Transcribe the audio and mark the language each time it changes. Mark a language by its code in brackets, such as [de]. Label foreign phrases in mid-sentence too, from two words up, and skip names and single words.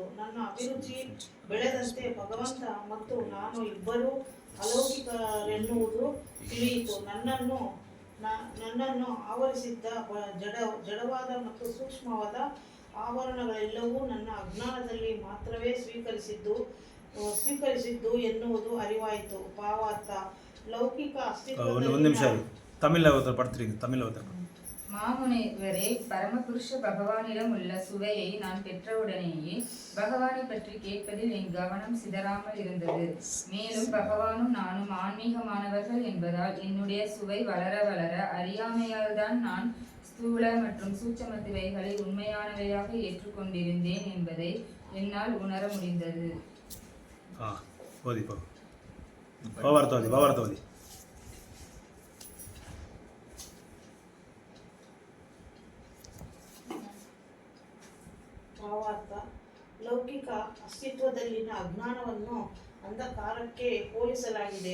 [kn] ನನ್ನ ಅಭಿರುಚಿ ಬೆಳೆದಂತೆ ಭಗವಂತ ಮತ್ತು ನಾನು ಇಬ್ಬರೂ ಅಲೌಕಿಕರೆನ್ನುವುದು ತಿಳಿಯಿತು. ನನ್ನನ್ನು ಆವರಿಸಿದ್ದ ಜಡವಾದ ಮತ್ತು ಸೂಕ್ಷ್ಮವಾದ ಆವರಣಗಳೆಲ್ಲವೂ ನನ್ನ ಅಜ್ಞಾನದಲ್ಲಿ ಮಾತ್ರವೇ ಸ್ವೀಕರಿಸಿದ್ದು ಎನ್ನುವುದು ಅರಿವಾಯಿತು. ಭಾವಾರ್ಥ. ಲೌಕಿಕ [ta] மாமுனிவரே, பரமபுருஷ பகவானிடம் உள்ள சுவையை நான் பெற்றவுடனேயே பகவானை பற்றி கேட்பதில் என் கவனம் சிதறாமல் இருந்தது. மேலும் பகவானும் நானும் ஆன்மீகமானவர்கள் என்பதால் என்னுடைய சுவை வளர வளர அறியாமையால் தான் நான் ஸ்தூல மற்றும் சூட்சமத்துவைகளை உண்மையானவையாக ஏற்றுக்கொண்டிருந்தேன் என்பதை என்னால் உணர முடிந்தது. [kn] ಭಾವಾರ್ಥ. ಲೌಕಿಕ ಅಸ್ತಿತ್ವದಲ್ಲಿನ ಅಜ್ಞಾನವನ್ನು ಅಂಧಕಾರಕ್ಕೆ ಹೋಲಿಸಲಾಗಿದೆ.